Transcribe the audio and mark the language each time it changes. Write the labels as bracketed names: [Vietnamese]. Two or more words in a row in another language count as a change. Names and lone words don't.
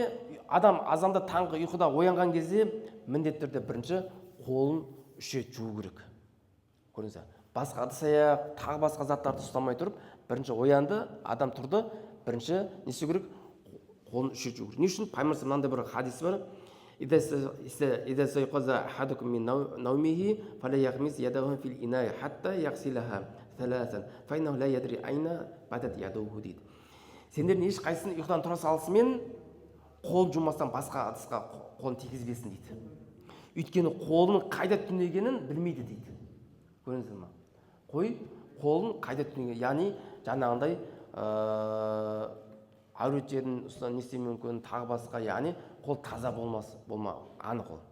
[Kazakh] Адам азанда таңғы ұйқыда оянған кезде міндетті түрде бірінші қолын 3 рет жуу керек. Көріңіздер. Басқа ыдыс-аяқ, тағы басқа заттарды ұстамай тұрып, бірінші оянды, адам тұрды, бірінші не істеу керек? Қолын 3 рет жуу керек. Не үшін? Пайғамбар мынандай бір хадис бар. [Arabic] إذا استيقظ أحدكم من نومه فلا يغمس يده في الإناء حتى يغسلها ثلاثا فإنه لا يدري أين باتت يده дейді. [Kazakh] Сендердің ешқайсысын ұйқыдан тұра салысымен қолын жумастан басқа ыдысқа қолын тигізбесін дейді. Өйткені қолының қайда түнегенін білмейді дейді. Көрдіңіздер ме? Қолын қайда түнегенін, яғни жаңағындай әурет жерін не істеуі мүмкін, тағы басқа, яғни қол таза анық ол.